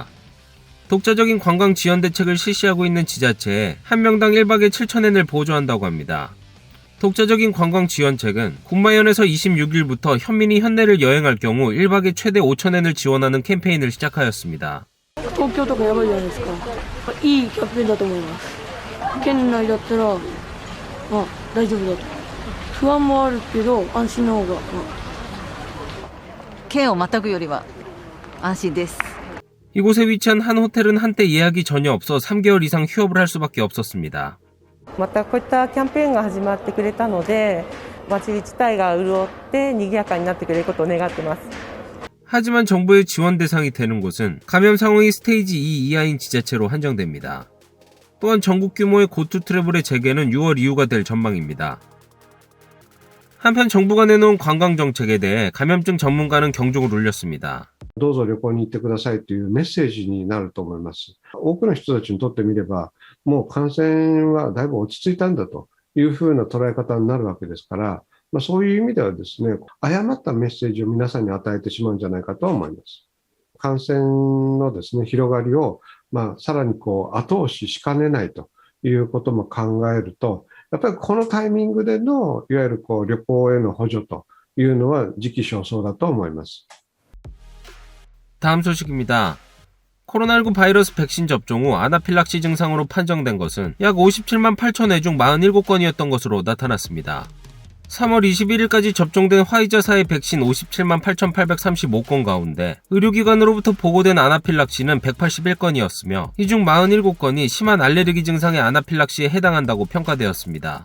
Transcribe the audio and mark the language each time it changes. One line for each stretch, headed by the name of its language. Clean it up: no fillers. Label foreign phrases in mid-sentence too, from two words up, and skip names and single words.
Korean: 독자적인 관광 지원 대책을 실시하고 있는 지자체에 한 명당 1박에 7,000엔을 보조한다고 합니다. 독자적인 관광 지원책은 군마현에서 26일부터 현민이 현내를 여행할 경우 1박에 최대 5,000엔을 지원하는 캠페인을 시작하였습니다.
Japanese: 東京とかやばいじゃないですか。いいキャンペーンだと思います。県内だったら、大丈夫だと。不安もあるけど、安心の方が。県をまたぐよりは安心です。
Korean: 이곳에 위치한 한 호텔은 한때 예약이 전혀 없어 3개월 이상 휴업을 할 수밖에 없었습니다.
Japanese: またこういったキャンペーンが始まってくれたので、町自体が潤って賑やかになってくれることを願ってます。
Korean: 하지만 정부의 지원 대상이 되는 곳은 감염 상황이 스테이지 2 이하인 지자체로 한정됩니다. 또한 전국 규모의 고투 트래블의 재개는 6월 이후가 될 전망입니다. 한편 정부가 내놓은 관광 정책에 대해 감염증 전문가는 경종을 울렸습니다.
Japanese: どうぞ旅行に行ってくださいというメッセージになると思います。多くの人たちにとってみれば、もう感染はだいぶ落ち着いたんだというふうな捉え方になるわけですから、そういう意味ではですね、誤ったメッセージを皆さんに与えてしまうんじゃないかと思います。感染のですね、広がりを、さらに後押ししかねないということも考えると、やっぱりこのタイミングでのいわゆる旅行への補助というのは時期尚早だと思います。
Korean: 다음 소식입니다. 코로나19 바이러스 백신 접종 후 아나필락시 증상으로 판정된 것은 약 57만 8천 회 중 47건이었던 것으로 나타났습니다. 3월 21일까지 접종된 화이자사의 백신 57만 8,835건 가운데 의료기관으로부터 보고된 아나필락시는 181건이었으며 이 중 47건이 심한 알레르기 증상의 아나필락시에 해당한다고 평가되었습니다.